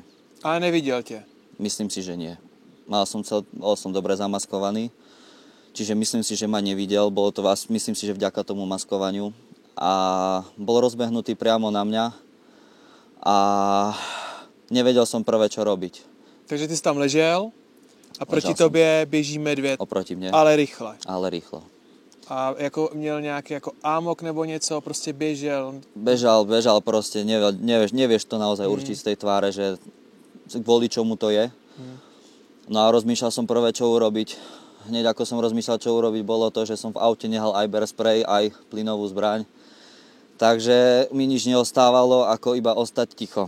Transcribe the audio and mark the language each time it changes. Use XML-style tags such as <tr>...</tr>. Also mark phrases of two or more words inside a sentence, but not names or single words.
<cs>Ale neviděl tě?</cs> <sk>Myslím si, že nie. Bol som dobre zamaskovaný, čiže myslím si, že ma nevidel, bolo to myslím si, že vďaka tomu maskovaniu a bol rozbehnutý priamo na mňa a nevedel som prvé, čo robiť.</sk> <cs>Takže ty jsi tam ležel a proti tobě běží medvěd.</cs> <sk>Oproti mne.</sk> <cs>Ale rychle.</cs> <sk>Ale rýchlo.</sk> <cs>A jako měl nějaký jako ámok nebo něco, prostě běžel.</cs> <sk>Bežal proste, nevieš to naozaj určiť z tej tváre, že kvôli čomu to je. No a rozmýšľal som prvé, čo urobiť. hneď ako som rozmýšľal, čo urobiť, bolo to, že som v aute nehal aj</sk> <en>bear spray,</en> <sk>aj plynovú zbraň. Takže mi nič neostávalo, ako iba ostať ticho.</sk>